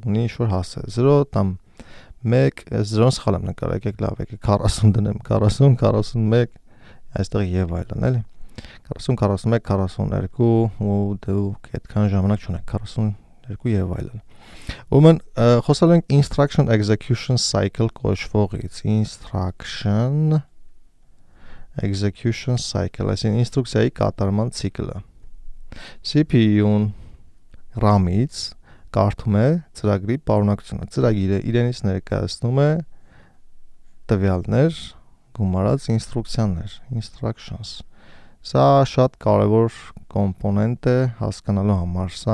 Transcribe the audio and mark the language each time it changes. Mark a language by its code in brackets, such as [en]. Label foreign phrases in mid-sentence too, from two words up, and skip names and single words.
[hy] ունի ինչ-որ հասցե 0 կամ 1 0-ն սխալ եմ նկարել եկեք լավ եկեք 40 դնեմ 40 41 այստեղ եւ այլն էլի 40 41 42 ու դուք այդքան ժամանակ չունեք 42 եւ այլն Ուրեմն խոսալու ենք [en] instruction execution cycle [hy] կոչվողից [en] instruction execution cycle [hy] այսինքն ինստրուկցիայի կատարման ցիկլը CPU-ն RAM-ից կարդում է ծրագրի պարունակությունը ծրագիրը իրենից ներկայացնում է տվյալներ գումարած ինստրուկցիաներ instructions Սա շատ կարևոր կոմպոնենտ է հասկանալու համար։ Սա